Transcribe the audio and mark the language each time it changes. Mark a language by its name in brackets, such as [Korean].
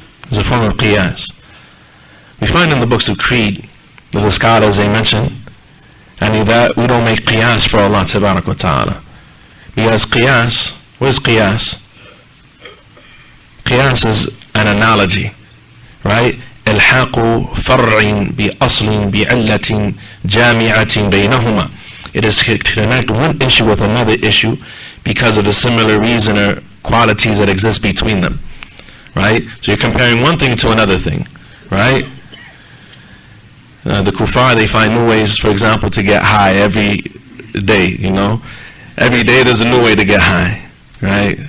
[English] Is a form of qiyas. We find in the books of creed that the scholars, they mention, and that we don't make qiyas for Allah tabarak wa ta'ala. Because qiyas, what is qiyas? Qiyas is an analogy, right? [Arabic] إلحاق فرع بأصل بعلة جامعة بينهما. [English] It is to connect one issue with another issue because of the similar reason or qualities that exist between them, right? So you're comparing one thing to another thing, right? The kuffar, they find new ways, for example, to get high every day, Every day there's a new way to get high, right?